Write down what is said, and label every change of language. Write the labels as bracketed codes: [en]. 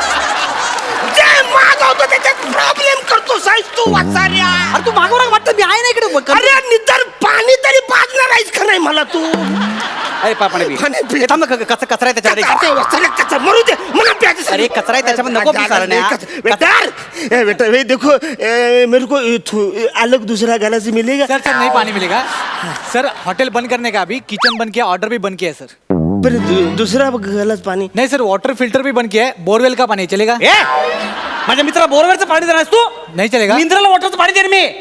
[mr] जे मागवतो त्याच्यात प्रॉब्लेम करतो साईज तू वसाऱ्या. अरे तू मागव ना, वाटतं मी आहे ना इकडे. अरे नितर पाणी तरी पाजणार आहेस का नाही मला तू? अरे पाणी थांब ना, कचरा आहे त्याच्यामध्ये. मरू दे मला प्यायचं. अरे कचरा आहे त्याच्यामध्ये, नको पिसारण्या. [hi] बेटा वे देखो मेरे को अलग दूसरा गलास मिलेगा. सर नहीं पानी मिलेगा सर. होटल बंद करने का अभी, किचन बंद किया, ऑर्डर भी बंद किया है सर. पर दूसरा गलास पाणी नहीं सर, वाटर फिल्टर भी बंद किया है. बोरवेल का पानी चलेगा? [mr] माझ्या मित्राला बोरवेलचं पाणी देणार तू? [hi] नहीं चलेगा. [mr] मिनरल वॉटरचं पाणी देणार मी.